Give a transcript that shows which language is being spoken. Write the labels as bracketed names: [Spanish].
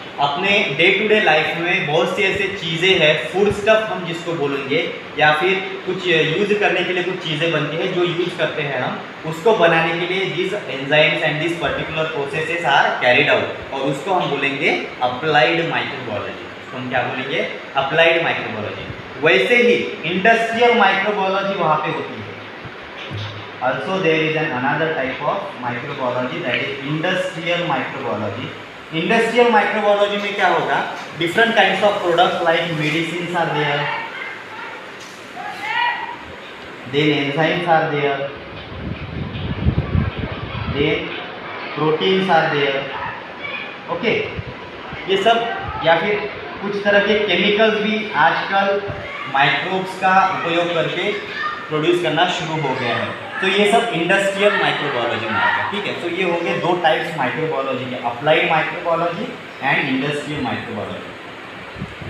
[Hindi] अपने day to day life में बहुत सी ऐसे चीज़ें हैं, फूड स्टफ हम जिसको बोलेंगे, या फिर कुछ यूज करने के लिए कुछ चीज़ें बनती हैं जो यूज करते हैं हम, उसको बनाने के लिए [English] this enzymes and this particular processes are carried out, [Hindi] और उसको हम बोलेंगे अप्लाइड माइक्रोबायोलॉजी। उसको हम क्या बोलेंगे? Applied microbiology. वैसे ही इंडस्ट्रियल माइक्रोबायोलॉजी वहाँ पे होती है। [English] Also there is another type of microbiology, that is industrial microbiology. [Hindi] Industrial microbiology में क्या होगा? [English] Different kinds of products like medicines are there, then enzymes are there, then proteins are there. [Hindi] Okay, ये सब, या फिर कुछ तरह के केमिकल्स भी आजकल माइक्रोब्स का उपयोग करके प्रोड्यूस करना शुरू हो गया है। तो ये सब इंडस्ट्रियल माइक्रोबायोलॉजी में आएगा। ठीक है, तो ये हो गए दो टाइप्स माइक्रोबायोलॉजी के, applied microbiology and industrial microbiology.